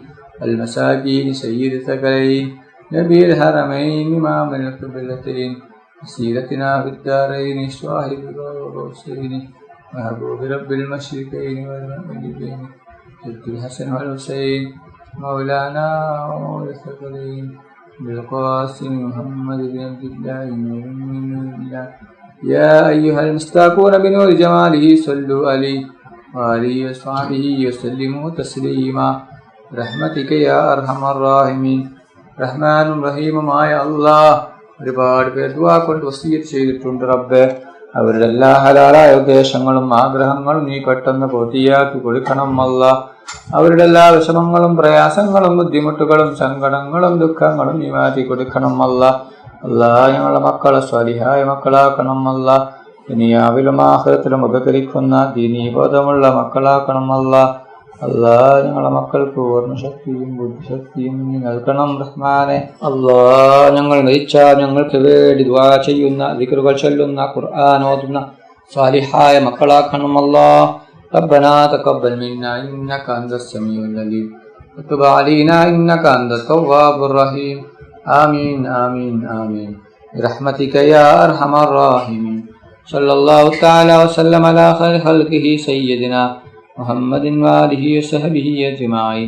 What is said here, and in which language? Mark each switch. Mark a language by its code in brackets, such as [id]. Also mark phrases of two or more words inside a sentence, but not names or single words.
[ar] المساكين سيد الثقلين نبي الحرمين إمام القبلتين سيرتنا في الدارين صاحب الغوثين محبوب رب المشرقين والمغربين جد الحسن والحسين مولانا ومولى الثقلين بالقاسم محمد بن عبد الله من الله. يا أيها المستاقون بنور جماله صلوا عليه وآله وصحبه وسلموا تسليما برحمتك يا أرحم الراحمين. [ml] റഹ്മാനും റഹീമുമായ അല്ലാഹ് ഒരുപാട് പേർ ദുആ കൊണ്ട് വസിയത്ത് ചെയ്തിട്ടുണ്ട് റബ്ബേ. അവരുടെ എല്ലാ ഹലാലായ ഉദ്ദേശങ്ങളും ആഗ്രഹങ്ങളും നീ പെട്ടെന്ന് പൂർത്തിയാക്കി കൊടുക്കണം അല്ലാഹ്. അവരുടെ എല്ലാ വിഷമങ്ങളും പ്രയാസങ്ങളും ബുദ്ധിമുട്ടുകളും സങ്കടങ്ങളും ദുഃഖങ്ങളും നീ മാറ്റി കൊടുക്കണം അല്ലാഹ്. അല്ലാഹ് ഞങ്ങളുടെ മക്കളെ സ്വാലിഹായ മക്കളാക്കണം അല്ലാഹ്. ദുനിയാവിലും ആഖിറത്തിലും ഉപകരിക്കുന്ന ദീനീബോധമുള്ള മക്കളാക്കണം അല്ലാഹ്. അല്ലാഹ് ഞങ്ങളുടെ മക്കൾക്ക് ഓർമ്മശക്തിയും ബുദ്ധിശക്തിയും നീ നൽകണം റഹ്മാനെ. അല്ലാഹ് ഞങ്ങൾ മരിച്ചാൽ ഞങ്ങൾക്ക് വേണ്ടി ദുആ ചെയ്യുന്ന, ദിക്റുകൾ ചൊല്ലുന്ന, ഖുർആൻ ഓതുന്ന സ്വാലിഹായ മക്കളാക്കണം അല്ലാഹ്. [ar] ربنا تقبل منا إنك أنت السميع العليم وتب علينا إنك أنت التواب الرحيم. آمين آمين آمين برحمتك يا أرحم الراحمين. صلى الله تعالى وسلم على خير خلقه سيدنا محمد وآله وصحبه أجمعين.